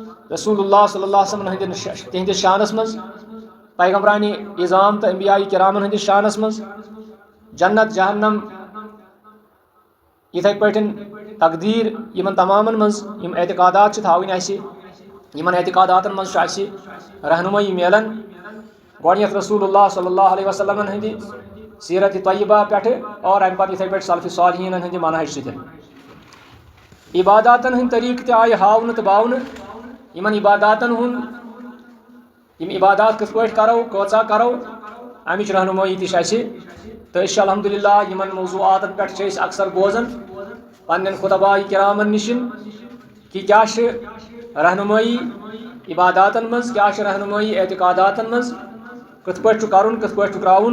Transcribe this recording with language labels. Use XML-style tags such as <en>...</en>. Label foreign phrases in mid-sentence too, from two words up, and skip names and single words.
<ar>رسول اللہ صلی اللہ علیہ وسلم</ar> <ks>تہندس شانس مز، پیغمبرانی اعظام تو انبیاء کرامن ہندس شانس مز، جنت جہنم اتھے پٲٹھۍ تقدیر یمن تمامن مز یم اعتقادات تھاوٕنۍ اَسہِ، یمن اعتقاداتن مز اَسہِ رہنمائی میلان گۄڈنیتھ</ks> <ar>رسول اللہ صلی اللہ علیہ وسلم</ar> <ks>ہندِ سیرت طیبہ پٮ۪ٹھ اور امہ پتہٕ اتھے پٲٹھۍ سلف صالحین ہندِ منہج سۭتۍ عباداتن ہند طریقہٕ تہِ آیہِ ہاونہٕ تہٕ باونہٕ، یمن عباداتن ہُنٛد یم عبادات کِتھ پٲٹھۍ کرو کۭژاہ کرو امِچ رہنمٲیی تہِ چھِ اَسہِ، تہٕ أسۍ چھِ الحمدللہ یمن موضوعاتن پٮ۪ٹھ چھِ أسۍ اکثر بوزان پننٮ۪ن خطباء کرامن نِشن کہ کیاہ چھِ رہنمٲیی عباداتن مز، کیاہ چھِ رہنمٲیی اعتقاداتن مز، کِتھ پٲٹھۍ چھُ کرُن کِتھ پٲٹھۍ چھُ ترٛاوُن۔</ks>